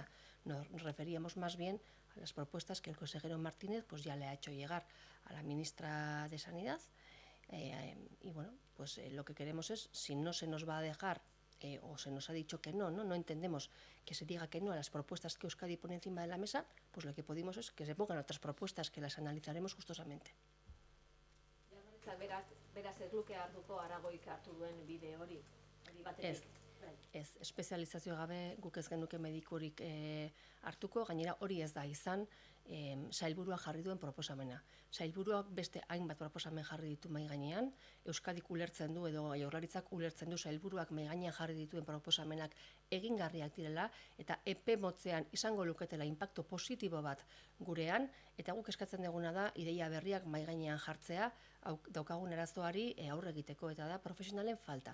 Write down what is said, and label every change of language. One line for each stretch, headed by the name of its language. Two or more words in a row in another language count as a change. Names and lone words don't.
Spanish: Nos referíamos más bien a las propuestas que el consejero Martínez pues ya le ha hecho llegar a la ministra de Sanidad y bueno, pues lo que queremos es, si no se nos va a dejar o se nos ha dicho que no entendemos que se diga que no a las propuestas que Euskadi pone encima de la mesa, pues lo que pedimos es que se pongan otras propuestas que las analizaremos gustosamente.
Basque: Beraz ez luke hartuko Aragoik hartu duen bide hori batetik. Ez, espezializazio gabe guk ez genuke medikurik hartuko, gainera hori ez da izan sailburuak jarri duen proposamena. Sailburuak beste hainbat proposamen jarri ditu mahai gainean, Euskadik ulertzen du edo Jaurlaritzak ulertzen du sailburuak mahai gainean jarri dituen proposamenak egingarriak direla eta epe motzean izango luketela inpaktu positibo bat gurean, eta guk eskatzen duguna da ideia berriak mahai gainean jartzea daukagun arazoari aurre egiteko, eta da profesionalen falta.